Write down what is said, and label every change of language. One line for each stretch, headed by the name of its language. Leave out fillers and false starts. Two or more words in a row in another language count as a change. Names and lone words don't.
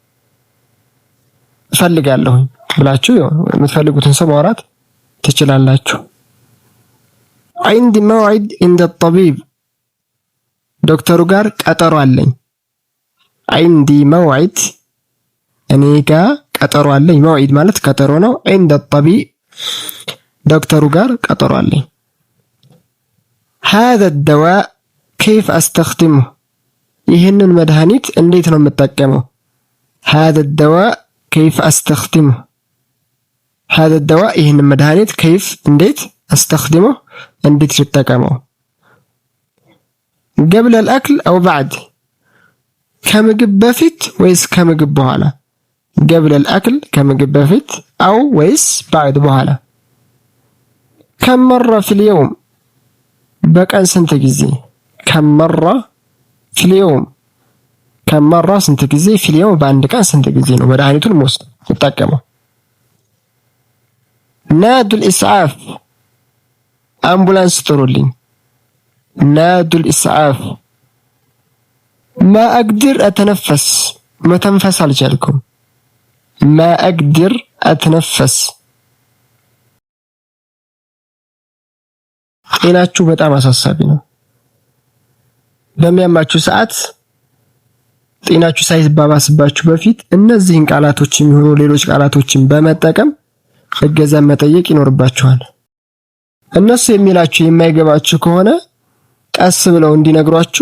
Amharic: እፈልጋለሁ ብላችሁ የምትፈልጉትን ሰው ማውራት ትችላላችሁ።
Arabic: عندي موعد عند الطبيب
Amharic: ዶክተሩ ጋር ቀጠሮ አለኝ።
Arabic: عندي موعد
Amharic: እኔ ጋር ቀጠሮ አለኝ። መውዒድ ማለት ቀጠሮ ነው።
Arabic: عند الطبيب
Amharic: ዶክተሩ ጋር ቀጠሮ አለኝ።
Arabic: هذا الدواء كيف أستخدمه
Amharic: ይህንን መድኃኒት እንዴት ነው የምጠቀመው?
Arabic: هذا الدواء كيف أستخدمه هذا الدواء
Amharic: ይህንን መድኃኒት
Arabic: كيف እንዴት أستخدمه
Amharic: እንዴት ልጠቀመው?
Arabic: قبل الأكل أو بعد
Amharic: ከምግብ በፊት ወይስ ከምግብ በኋላ?
Arabic: قبل الأكل
Amharic: ከምግብ በፊት أو ወይስ بعد በኋላ?
Arabic: كم مرة في اليوم
Amharic: በቀን ስንት ጊዜ?
Arabic: كم مرة في اليوم كم مرة
Amharic: ስንት ጊዜ?
Arabic: في اليوم
Amharic: በአንድ ቀን ስንት ጊዜ ነው መድኃኒቱን መውሰድ ተጠቀመው?
Arabic: نادوا الإسعاف
Amharic: አምቡላንስ ጥሩልኝ።
Arabic: نادوا الإسعاف ما أقدر أتنفس
Amharic: መተንፈስ አልቻልኩም።
Arabic: ما أقدر أتنفس
Amharic: ጤናችሁ በጣም አሳሳቢ ነው። በሚያማችሁ ሰዓት ጤናችሁ ሳይባባስባችሁ በፊት እነዚህን ቃላቶች የሚሆኑ ሌሎች ቃላቶችን በመጠቀም እገዛ መጠየቅ ይኖርባችኋል። እነሱ የሚላችሁ የማይገባችሁ ከሆነ ቀስ ብለው እንዲነግሯችሁ